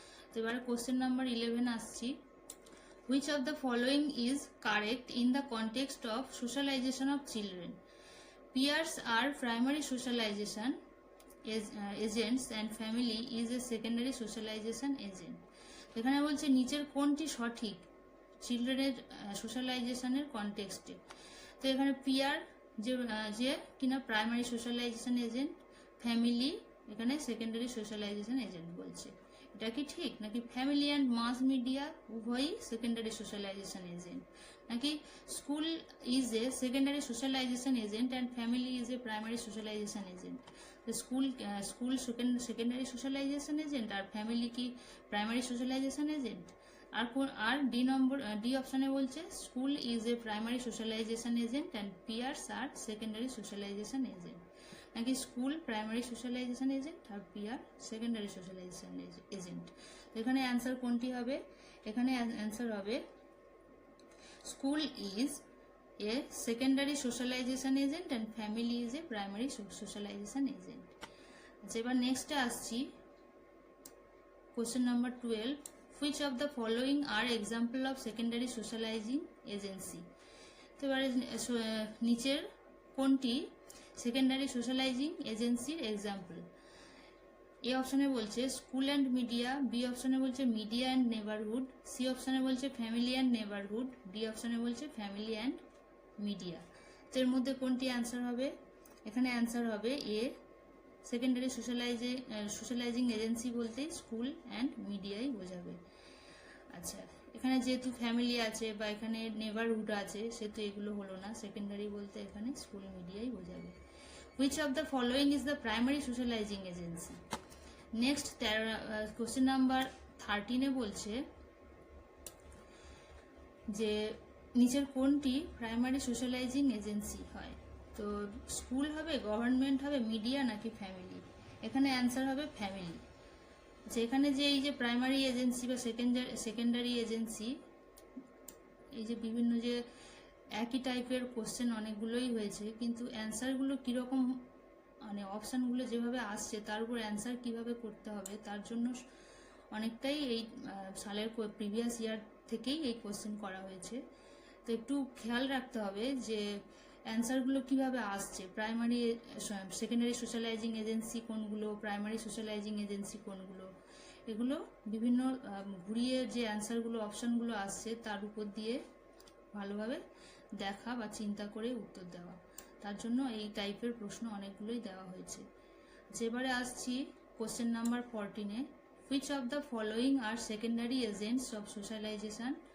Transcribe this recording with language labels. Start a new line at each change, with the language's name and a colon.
Bangla: তো এবারে question number 11 আসছি,
English: Which of the following is correct in the context of socialization of children? Peers are primary socialization agents and family is a secondary socialization agent.
Bangla: এখানে বলছে নিচের কোনটি সঠিক চিলড্রেনের সোশ্যালাইজেশনের কনটেক্সটে? তো এখানে পিয়ার যে কিনা প্রাইমারি সোশ্যালাইজেশন এজেন্ট, ফ্যামিলি এখানে সেকেন্ডারি সোশ্যালাইজেশন এজেন্ট বলছে। এটা কি ঠিক? নাকি
English: family and mass media
Bangla: উভয়ই
English: Secondary socialization agent, নাকি school is a secondary socialization agent and family is a primary socialization agent?
Bangla: School secondary socialisation agent আর family কি primary socialisation agent? আর D অপশানে বলছে
English: school is a primary socialization agent
Bangla: and pears আর secondary socialisation agent, নাকি school primary socialisation agent আর peer secondary socialisation agent? এখানে answer কোনটি হবে? এখানে answer হবে
English: School is a secondary socialization agent and family is a primary socialization agent.
Bangla: আচ্ছা, এবার নেক্সটে আসছি question number 12,
English: which of the following are example of secondary socializing agency?
Bangla: তো এবারে নিচের কোনটি সেকেন্ডারি সোশ্যালাইজিং এজেন্সির এক্সাম্পল? এ অপশনে বলছে স্কুল অ্যান্ড মিডিয়া, বি অপশনে বলছে মিডিয়া অ্যান্ড নেবারহুড, সি অপশনে বলছে ফ্যামিলি অ্যান্ড নেবারহুড, ডি অপশনে বলছে ফ্যামিলি অ্যান্ড মিডিয়া। তো এর মধ্যে কোনটি অ্যান্সার হবে? এখানে অ্যান্সার হবে এ, সেকেন্ডারি সোশ্যালাইজিং এজেন্সি বলতে স্কুল অ্যান্ড মিডিয়াই বোঝাবে। আচ্ছা, এখানে যেহেতু ফ্যামিলি আছে বা এখানে নেবারহুড আছে সেহেতু এগুলো হলো না, সেকেন্ডারি বলতে এখানে স্কুল মিডিয়াই বোঝাবে।
English: Which of the following is the primary socializing agency?
Bangla: Next question number 13 বলছে যে নিচের কোনটি প্রাইমারি সোশ্যালাইজিং এজেন্সি হয়? তো স্কুল হবে, গভর্নমেন্ট হবে, মিডিয়া নাকি ফ্যামিলি? এখানে অ্যান্সার হবে ফ্যামিলি। যেখানে যে এই যে প্রাইমারি এজেন্সি বা সেকেন্ডারি এজেন্সি, এই যে বিভিন্ন যে একই টাইপের কোশ্চেন অনেকগুলোই হয়েছে, কিন্তু অ্যান্সারগুলো কীরকম মানে অপশানগুলো যেভাবে আসছে তার উপর অ্যান্সার কীভাবে করতে হবে তার জন্য অনেকটাই এই সালের প্রিভিয়াস ইয়ার থেকেই এই কোশ্চেন করা হয়েছে। তো একটু খেয়াল রাখতে হবে যে অ্যান্সারগুলো কিভাবে আসছে, প্রাইমারি সেকেন্ডারি সোশ্যালাইজিং এজেন্সি কোনগুলো, প্রাইমারি সোশ্যালাইজিং এজেন্সি কোনগুলো, এগুলো বিভিন্ন ঘুরিয়ে যে অ্যান্সারগুলো অপশানগুলো আসছে তার উপর দিয়ে ভালোভাবে দেখা বা চিন্তা করে উত্তর দেওয়া, তার জন্য এই টাইপের প্রশ্ন অনেকগুলোই দেওয়া হয়েছে। যেবারে আসছি question number 14,
English: which of the following are secondary agents of socialization?